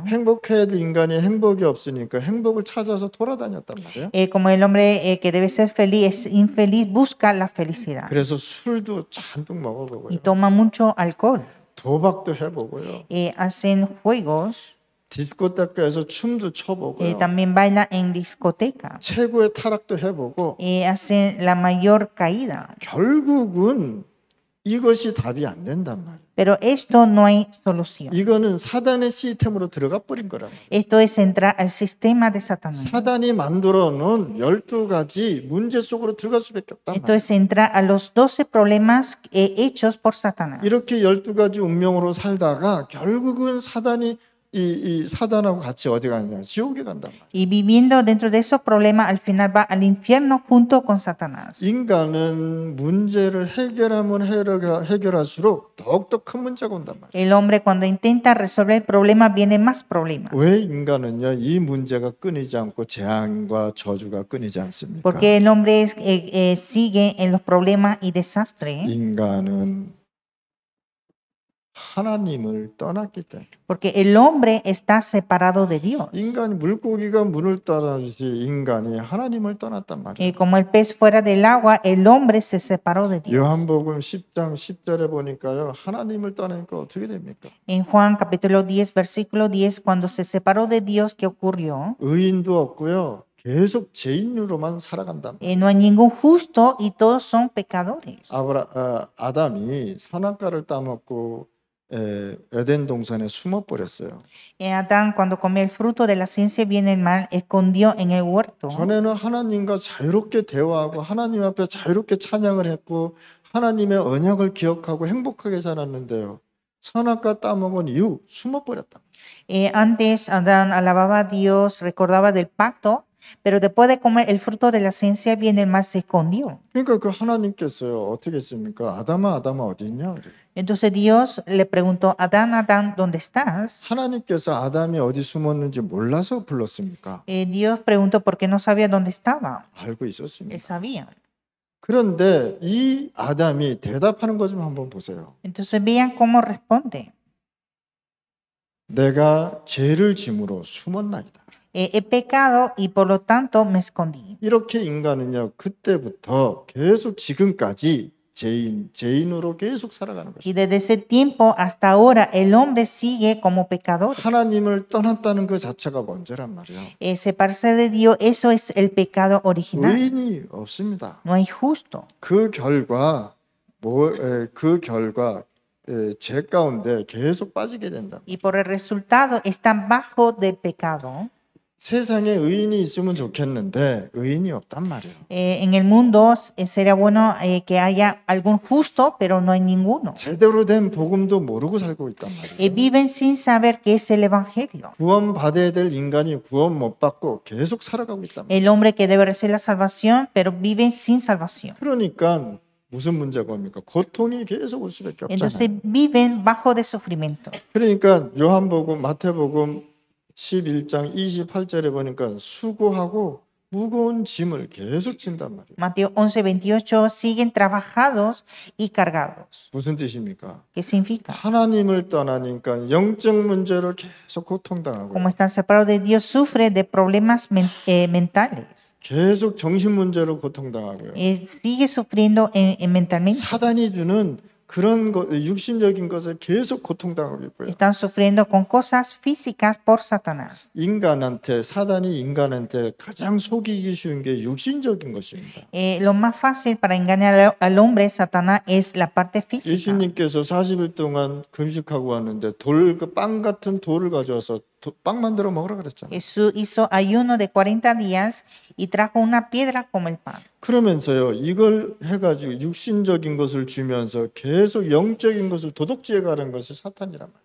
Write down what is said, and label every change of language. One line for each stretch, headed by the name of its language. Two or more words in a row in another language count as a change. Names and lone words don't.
Korean: 행복해야 될 인간이 행복이 없으니까 행복을 찾아서 돌아다녔단 말이에요.
Spanish: Como el hombre que debe ser feliz es infeliz, busca la felicidad.
Korean: 그래서 술도 잔뜩
Spanish: Y
Korean: 먹어보고요.
Spanish: toma mucho alcohol.
Korean: 도박도 해보고요.
Spanish: Hacen juegos.
Korean: 디스코테카에서 춤도 춰보고요.
Spanish: También baila en discoteca.
Korean: 최고의 타락도 해보고
Spanish: Hacen la mayor caída.
Korean: 결국은 이것이 답이 안 된단 말이에요.
Spanish: Pero esto no hay solución.
Korean: 이거는 사단의 시스템으로 들어가 버린 거란 말이에요.
Spanish: Esto es entrar al sistema de Satanás.
Korean: 사단이 만들어 놓은 12가지 문제 속으로 들어갈 수밖에 없단
Spanish: Esto
Korean: 말이에요.
Spanish: es entrar a los 12 problemas hechos por Satanás.
Korean: 이렇게 12가지 운명으로 살다가 결국은 사단이 이 사단하고 같이 어디 가느냐? 지옥에 간단 말이에요.
Spanish: Y viviendo dentro de esos problemas, al final va al infierno junto con Satanás.
Korean: 인간은 문제를 해결하면 해결할수록 더욱더 큰 문제가 온단 말이에요.
Spanish: El hombre cuando intenta resolver el problema, viene más problemas.
Korean: 왜 인간은요 이 문제가 끊이지 않고 재앙과 저주가 끊이지 않습니까?
Spanish: Porque el hombre sigue en los problemas y desastres.
Korean: 인간은 하나님을 떠났기 때문에.
Spanish: Porque el hombre está separado de Dios.
Korean: 인간이 물고기가 물을 떠나듯이 인간이 하나님을 떠났단 말이에요.
Spanish: Como el pez fuera del agua, el hombre se separó de Dios.
Korean: 요한복음 10장 10절에 보니까요. 하나님을 떠나니까 어떻게 됩니까?
Spanish: En Juan capítulo 10, versículo 10, cuando se separó de Dios, ¿qué ocurrió?
Korean: 의인도 없고요. 계속 죄인으로만 살아간단 말이에요.
Spanish: No hay ningún justo y todos son pecadores.
Korean: 아담이 선악과를 따먹고 에덴 동산에 숨어 버렸어요.
Spanish: Adán, cuando comió el fruto de la ciencia bien y el mal, escondió en el huerto.
Korean: 전에는 하나님과 자유롭게 대화하고 하나님 앞에 자유롭게 찬양을 했고 하나님의 언약을 기억하고 행복하게 살았는데요. 선악과 따먹은 이후 숨어 버렸다.
Spanish: Antes Adán alababa a Dios, recordaba del pacto, pero después de comer el fruto de la ciencia bien y el mal se escondió.
Korean: 그러니까 그 하나님께서요 어떻게 했습니까? 아담아 어디 있냐? 그래요.
Spanish: Entonces Dios le preguntó, Adán, Adán, ¿dónde estás?
Korean: 하나님께서 아담이 어디 숨었는지 몰라서 불렀습니까?
Spanish: Dios preguntó por qué no sabía dónde estaba.
Korean: 알고
Spanish: Él
Korean: 있었습니다.
Spanish: sabía.
Korean: 그런데 이 아담이 대답하는 것 좀 한번 보세요.
Spanish: Entonces vean cómo responde.
Korean: 내가 죄를 짐으로 숨었나이다.
Spanish: He pecado y por lo tanto me escondí.
Korean: 이렇게 인간은요, 그때부터 계속 지금까지 죄인으로 계속 살아가는
Spanish: Y
Korean: 것입니다.
Spanish: desde ese tiempo hasta ahora el hombre sigue como pecador.
Korean: 하나님을 떠났다는 그 자체가 문제란 말이에요.
Spanish: Separarse de Dios, eso es el pecado original.
Korean: 의인이 없습니다.
Spanish: No hay justo.
Korean: 그 결과 죄 가운데 계속 빠지게 된다.
Spanish: Y por el resultado están bajo del pecado.
Korean: 세상에 의인이 있으면 좋겠는데 의인이 없단 말이에요.
Spanish: En el mundo sería bueno que haya algún justo, pero no hay ninguno.
Korean: 제대로 된 복음도 모르고 살고 있단 말이에요.
Spanish: Viven sin saber qué es el evangelio.
Korean: 구원 받아야 될 인간이 구원 못 받고 계속 살아가고 있단 말이에요.
Spanish: El hombre que debe recibir la salvación, pero viven sin salvación.
Korean: 그러니까 무슨 문제가 옵니까? 고통이 계속 올 수밖에
Spanish: Entonces
Korean: 없잖아요.
Spanish: viven bajo de sufrimiento.
Korean: 그러니까 요한복음, 마태복음 11장 28절에 보니까 수고하고 무거운 짐을 계속 진단 말이에요.
Spanish: Mateo 11:28 siguen trabajados y cargados.
Korean: 무슨 뜻입니까?
Spanish: ¿Qué significa?
Korean: 하나님을 떠나니까 영적 문제로 계속 고통당하고
Spanish: Como están separados de Dios, sufre de problemas mentales.
Korean: 계속 정신 문제로 고통당하고요.
Spanish: Sigue sufriendo mentalmente.
Korean: 사단이 주는 그런 육신적인 것에 계속 고통당하고 있고요.
Spanish: Están sufriendo con cosas físicas por Satanás.
Korean: 사단이 인간한테 가장 속이기 쉬운 게 육신적인 것입니다.
Spanish: Lo más fácil para engañar al hombre, Satanás, es la parte física.
Korean: 예수님께서 40일 동안 금식하고 왔는데 빵 같은 돌을 가져와서 빵 만들어 먹으라 그랬잖아요.
Spanish: Jesús hizo ayuno de 40 días y trajo una piedra como el pan.
Korean: 그러면서요, 이걸 해가지고 육신적인 것을 주면서 계속 영적인 것을 도둑질해 가는 것이 사탄이란 말이에요.